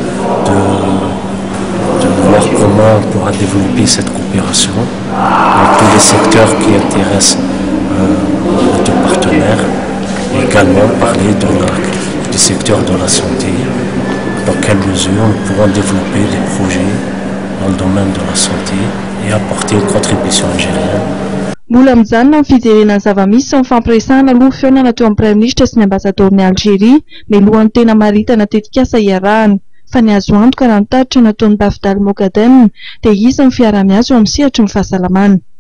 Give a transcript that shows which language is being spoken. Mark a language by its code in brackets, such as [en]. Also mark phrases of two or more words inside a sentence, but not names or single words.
[fr] de voir comment on pourra développer cette coopération dans tous les secteurs qui intéressent nos deux partenaires, et également parler du secteur de la santé, dans quelle mesure nous pourrons développer des projets dans le domaine de la santé et apporter une contribution algérienne. [mg] Mbola mijanona amin'ny fijerenany zava-misy sy ny fampiresahana aloha fionana teo amin'ny [fr] Prime Ministre [mg] sy ny ambassadeur-ny Algérie mialohan'ny tena maritana tetikasa iarahany. Fa ny azo antoka raha ny taritra nataon'ny Bafdal Mokadem dia izy ny fiaraha-miasa eo amin'ny sehatry ny fahasalamana.